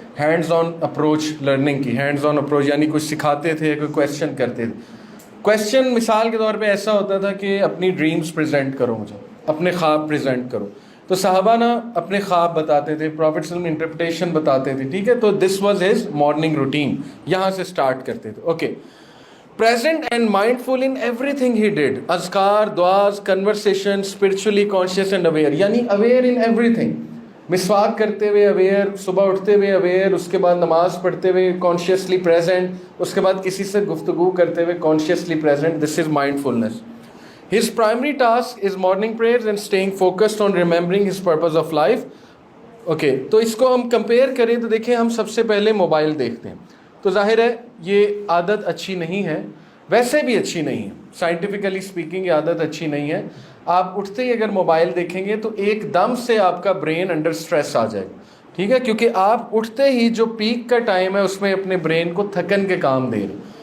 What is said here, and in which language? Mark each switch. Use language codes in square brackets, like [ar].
[ur] Hands on approach learning کی, hands on approach یعنی کچھ سکھاتے تھے, کوئی کویسچن کرتے تھے. کویسچن مثال کے طور پہ ایسا ہوتا تھا کہ اپنی ڈریمز پریزنٹ کرو مجھے, اپنے خواب پریزنٹ کرو. تو صحابہ نا اپنے خواب بتاتے تھے, پرافٹ صلی اللہ علیہ وسلم انٹرپریٹیشن بتاتے تھے, ٹھیک ہے. [en] تو this was his morning routine, [ur] یہاں سے اسٹارٹ کرتے تھے. [en] Okay, present and mindful in everything he did. اذکار, دعاز, conversation, spiritually conscious and aware. یعنی aware in everything. [ur] مسواک کرتے ہوئے aware, صبح اٹھتے ہوئے aware, اس کے بعد نماز پڑھتے ہوئے [en] consciously present, [ur] اس کے بعد کسی سے گفتگو کرتے ہوئے consciously present. [en] This is mindfulness. His primary task is morning prayers and staying focused on remembering his purpose of life. [ur] Okay, تو اس کو ہم compare کریں تو دیکھیں ہم سب سے پہلے موبائل دیکھتے ہیں. تو ظاہر ہے یہ عادت اچھی نہیں ہے, ویسے بھی اچھی نہیں ہے, سائنٹیفکلی اسپیکنگ یہ عادت اچھی نہیں ہے. آپ اٹھتے ہی اگر موبائل دیکھیں گے تو ایک دم سے آپ کا برین انڈر سٹریس آ جائے گا, ٹھیک ہے, کیونکہ آپ اٹھتے ہی جو پیک کا ٹائم ہے اس میں اپنے برین کو تھکن کے کام دے رہے.